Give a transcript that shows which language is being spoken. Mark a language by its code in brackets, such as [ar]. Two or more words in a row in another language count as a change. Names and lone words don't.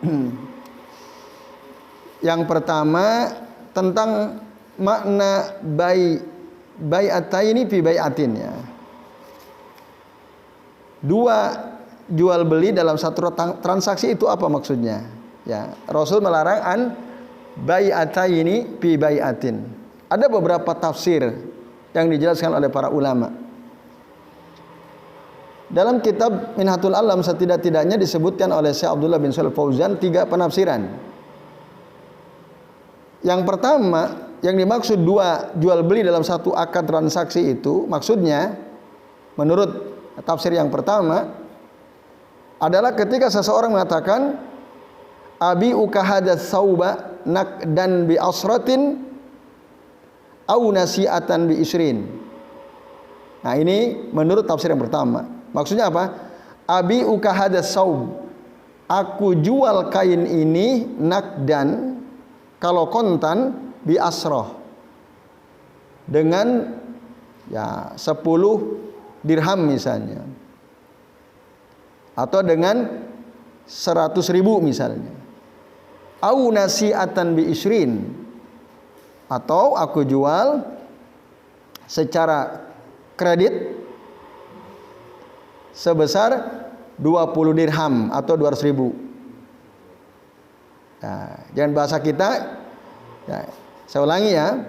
[id] Yang pertama tentang makna [ar] بيعتين في بيعة [id] ya. Dua jual beli dalam satu transaksi itu apa maksudnya? Ya, Rasul melarang [ar] عن بيعتين في بيعة. [id] Ada beberapa tafsir yang dijelaskan oleh para ulama. Dalam kitab Minhatul Alam setidak-tidaknya disebutkan oleh Syekh Abdullah bin Shalih Fauzan 3 penafsiran. Yang pertama, yang dimaksud dua jual beli dalam satu akad transaksi itu, maksudnya menurut tafsir yang pertama adalah ketika seseorang mengatakan [ar] أبيعك هذا الثوب نقدا بعشرة أو نسيئة بعشرين. [id] Nah, ini menurut tafsir yang pertama. Maksudnya apa? [ar] أبيعك هذا الثوب, [id] aku jual kain ini nakdan, kalau kontan, [ar] بعشرة, [id] dengan ya 10 dirham misalnya, atau dengan 100.000 misalnya. [ar] أو نسيئة بعشرين, [id] atau aku jual secara kredit sebesar 20 dirham atau 200.000. Nah, jangan bahasa kita ya, saya ulangi ya.